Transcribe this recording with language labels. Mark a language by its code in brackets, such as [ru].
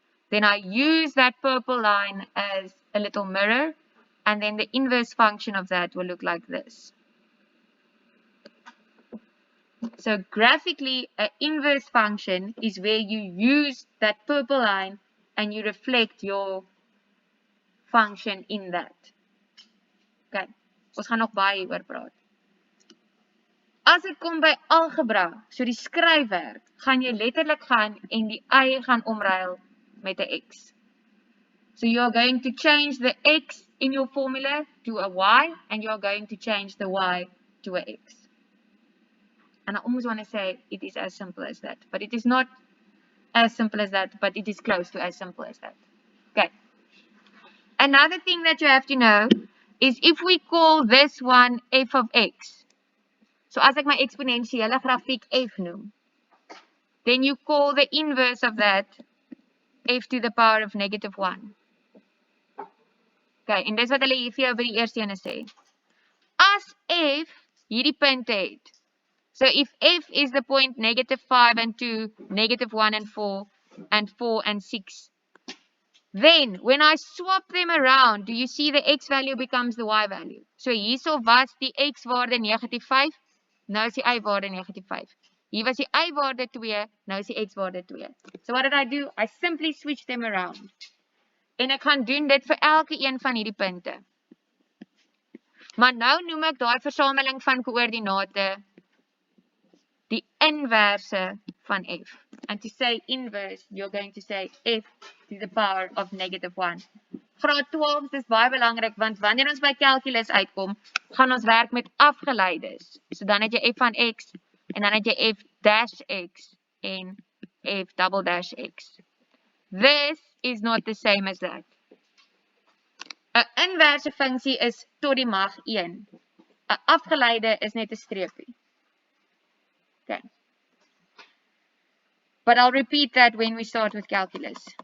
[en] Then I use that purple line as a little mirror, and then the inverse function of that will look like this. So graphically, an inverse function is where you use that purple line and you reflect your function in that. [af] Okay, ons gaan nog baie hieroor praat. As dit kom by algebra, so die skryfwerk, gaan jy letterlik gaan en die y gaan omruil met 'n x. [en] So you're going to change the x in your formula to a y, and you're going to change the y to a x. And I almost want to say it is as simple as that, but it is not as simple as that, but it is close to as simple as that. Okay. Another thing that you have to know is if we call this one f of x, so [af] as ek my exponentiële grafiek f noem, [en] then you call the inverse of that f to the power of -1. [af] Okay, en dis wat hulle hier vir jou by die eerste ene sê. As f hierdie punt het, [en] so if f is the point -5 and 2, -1 and 4, and 4 and 6, then when I swap them around, do you see the x value becomes the y value? [af] So hierso was die x waarde -5, nou is die y waarde -5. Hier was die y waarde 2, nou is die x waarde 2. [en] So what did I do? I simply switched them around. [af] En ek gaan doen dit vir elke een van hierdie punte. Maar nou noem ek daai versameling van koördinate die inverse van f. [en] And to say inverse, you're going to say f to the power of -1. [af] Graad 12 dis baie belangrik, want wanneer ons by calculus uitkom, gaan ons werk met afgeleides. So dan het jy f van x, en dan het jy f dash x, en f double dash x. [en] This is not the same as that. [af] 'n inverse funksie is tot die mag 1. 'n afgeleide is net 'n streepie. Okay. [en] But I'll repeat that when we start with calculus.